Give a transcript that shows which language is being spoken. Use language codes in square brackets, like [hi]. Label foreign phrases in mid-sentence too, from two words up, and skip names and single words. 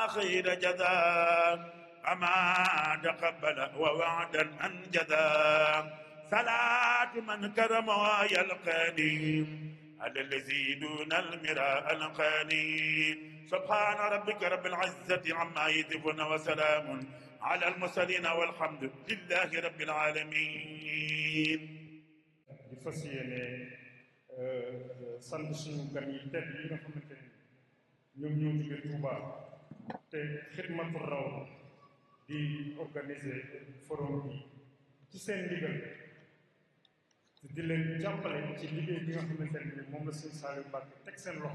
[ar] خير جزاء أما تقبل ووعدا أنجزا صلاة من كرم ويلقاني على الذي دون المراء القاني سبحان ربك رب العزة عما يصفون وسلام على المرسلين والحمد لله رب العالمين. [wo] di fas yéene sant suñu gan yi tedd yi nga xamante ni ñoom ñoo jóge Touba te Xidmatul Rawda di organiser forum bi ci seen ndigal di leen jàppale ci liggéey bi nga xamante ni moom la sëñ Saliou Mbacke teg seen loxo